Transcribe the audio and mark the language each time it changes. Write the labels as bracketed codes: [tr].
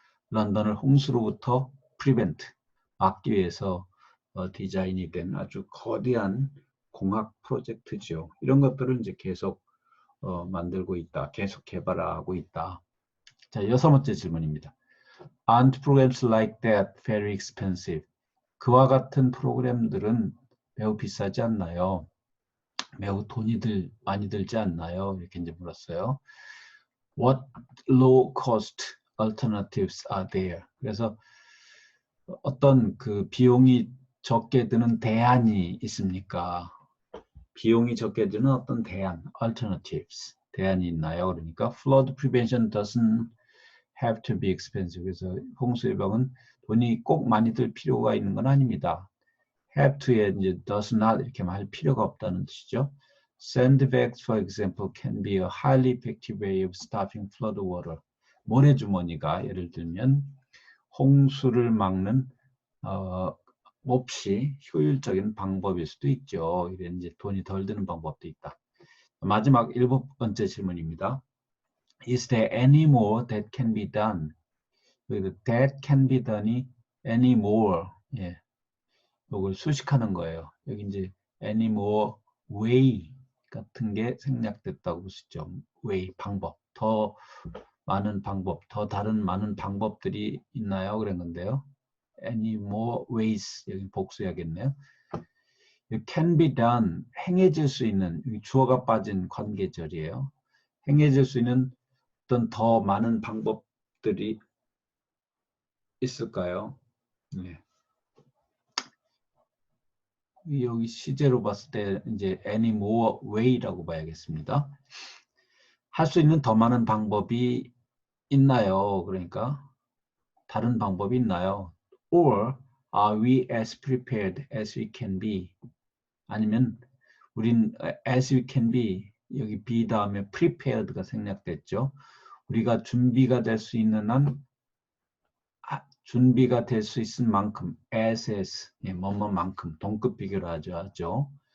[ko] 런던을 홍수로부터 prevent, 막기 위해서 디자인이 된 아주 거대한 공학 프로젝트죠. 이런 것들을 이제 계속 만들고 있다. 계속 개발하고 있다. 자, 6번째 질문입니다. [en] Aren't programs like that very expensive? [ko] 그와 같은 프로그램들은 매우 비싸지 않나요? 매우 돈이 많이 들지 않나요? 이렇게 이제 물었어요. [en] What low cost alternatives are there? [ko] 그래서 어떤 그 비용이 적게 드는 대안이 있습니까? 비용이 적게 드는 어떤 대안, alternatives, 대안이 있나요? 그러니까 [en] flood prevention doesn't have to be expensive. [ko] 그래서 홍수 예방은 돈이 꼭 많이 들 필요가 있는 건 아닙니다. have to에 이제 does not 이렇게 할 필요가 없다는 뜻이죠. [en] Sandbags, for example, can be a highly effective way of stopping flood water. [ko] 모래주머니가 예를 들면 홍수를 막는 몹시 효율적인 방법일 수도 있죠. 이런 이제 돈이 덜 드는 방법도 있다. 마지막 7번째 질문입니다. [en] Is there any more that can be done? that can be done이 any more, [ko] 예, 이걸 수식하는 거예요. 여기 이제 [en] any more way [ko] 같은 게 생략됐다고 볼 수 있죠. way, 방법, 더 많은 방법, 더 다른 많은 방법들이 있나요? 그런 건데요. [en] any more ways, [ko] 여기 복수해야겠네요. [en] can be done, [ko] 행해질 수 있는, 주어가 빠진 관계절이에요. 행해질 수 있는 어떤 더 많은 방법들이 있을까요? 네. 여기 시제로 봤을 때 이제 [en] any more way [ko] 라고 봐야겠습니다. 할 수 있는 더 많은 방법이 있나요? 그러니까 다른 방법이 있나요? [en] Or are we as prepared as we can be? [ko] 아니면 우린 [en] as we can be, [ko] 여기 be 다음에 prepared가 생략됐죠. 우리가 준비가 될 수 있는 한 준비가 될 수 있을 만큼 as, 예, 뭐뭐만큼 동급 비교를 하죠.